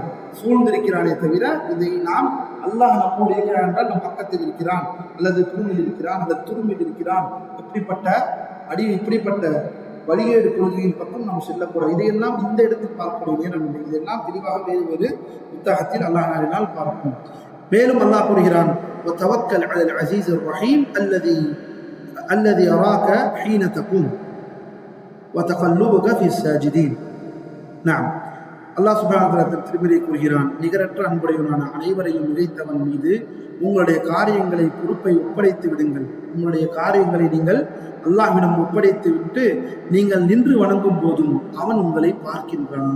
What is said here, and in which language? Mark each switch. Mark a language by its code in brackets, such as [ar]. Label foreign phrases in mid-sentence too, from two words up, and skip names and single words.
[ta] சூழ்ந்திருக்கிறானே தவிர இதை நாம் அல்லாஹ் நம்மோடு இருக்கிறான் என்றால் நம் பக்கத்தில் இருக்கிறான், அல்லது தூணில் இருக்கிறான், அல்லது துரும்பில் இருக்கிறான், இப்படிப்பட்ட வழிகேடு கொள்கையின் பக்கம் நாம் செல்லக்கூடாது. இதையெல்லாம் இந்த இடத்தில் பார்க்கக்கூடிய நேரம் இல்லை. இதெல்லாம் தெளிவாக வேறு புத்தகத்தில் அல்லாஹ் நாடினால் பார்ப்போம். மேலும் அல்லாஹ் கூறுகிறான், [ar] وتوكل على العزيز الرحيم الذي يراك حين تقوم وتقلبك في الساجدين. نعم, [ta] அல்லாஹ் [ar] سبحانه و تعالى [ta] திருமறையில் கூறுகிறான், நிகரற்ற அன்புடையவனான அனைவரையும் நினைத்தவன் மீது உங்களுடைய காரியங்களை பொறுப்பை ஒப்படைத்து விடுங்கள். உங்களுடைய காரியங்களை நீங்கள் அல்லாஹ்விடம் ஒப்படைத்து விட்டு நீங்கள் நின்று வணங்கும் போதும் அவன் உங்களை பார்க்கின்றான்.